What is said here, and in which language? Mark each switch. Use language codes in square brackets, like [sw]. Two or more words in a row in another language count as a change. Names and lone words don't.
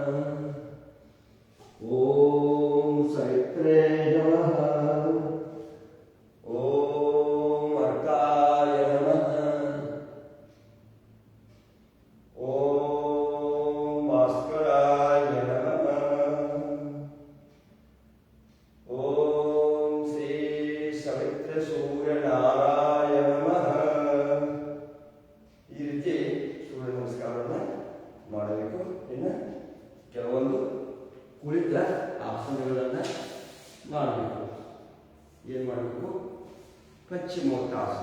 [sa] ಓಂ ಸವಿತ್ರೇ ನಮಃ, ಓಂ ಅರ್ಕಾಯ ನಮಃ, ಓಂ ಭಾಸ್ಕರಾಯ ನಮಃ, ಓಂ ಶ್ರೀ ಸವಿತ್ರ ಸೂರ್ಯನಾರಾಯ ನಮಃ. [kn] ಈ ರೀತಿ ಸೂರ್ಯ ನಮಸ್ಕಾರವನ್ನು ಮಾಡಬೇಕು. ಇನ್ನು ಕೆಲವೊಂದು ಕುಳಿತ ಆಸನಗಳನ್ನು ಮಾಡಬೇಕು. ಏನು ಮಾಡಬೇಕು? ಪಶ್ಚಿಮೋತ್ತಾಸನ.